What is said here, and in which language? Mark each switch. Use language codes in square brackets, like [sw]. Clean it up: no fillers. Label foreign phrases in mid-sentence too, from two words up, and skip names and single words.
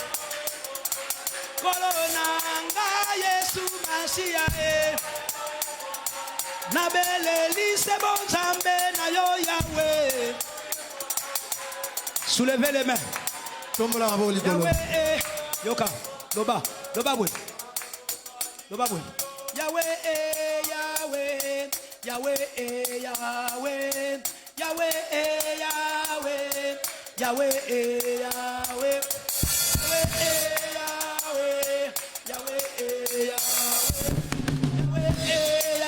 [ln] Kolonanga Yesu Masiya. Nabeleli se bon Nzambe na yo Yahweh. [fr] Soulevez les mains. [ln] Yahweh, yoka, loba, loba bwe. Loba bwe. Yahweh, Yahweh, Yahweh, Yahweh, Yahweh, Yahweh, Yahweh, Yahweh, Yahweh, Yahweh.